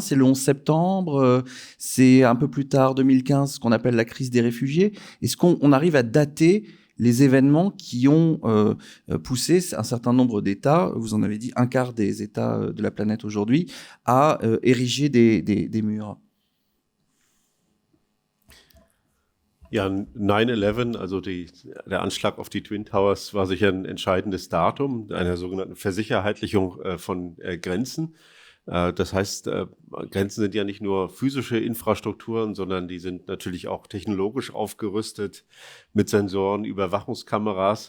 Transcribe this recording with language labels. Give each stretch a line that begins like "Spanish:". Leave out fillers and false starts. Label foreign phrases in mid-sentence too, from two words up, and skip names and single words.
French: C'est le 11 septembre? C'est un peu plus tard, 2015, ce qu'on appelle la crise des réfugiés? Est-ce qu'on arrive à dater les événements qui ont poussé un certain nombre d'États, vous en avez dit un quart des États de la planète aujourd'hui, à ériger des murs?
German: Ja, 9/11, also der Anschlag auf die Twin Towers, war sicher ein entscheidendes Datum einer sogenannten Versicherheitlichung von Grenzen. Das heißt, Grenzen sind ja nicht nur physische Infrastrukturen, sondern die sind natürlich auch technologisch aufgerüstet mit Sensoren, Überwachungskameras.